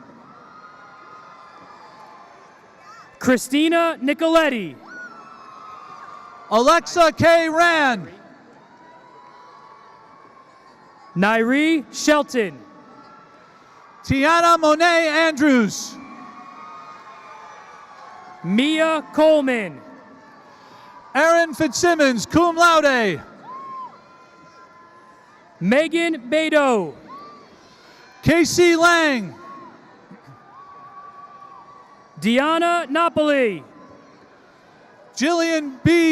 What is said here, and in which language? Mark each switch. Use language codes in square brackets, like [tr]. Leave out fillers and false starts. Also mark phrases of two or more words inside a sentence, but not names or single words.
[en] Christina Nicoletti. Alexa K. Rand. Nairi Shelton. Tiana Monet Andrews. Mia Coleman. Aaron Fitzsimmons, [la] cum laude. [en] Megan Beto. Casey Lang. Deanna Napoli. Jillian B.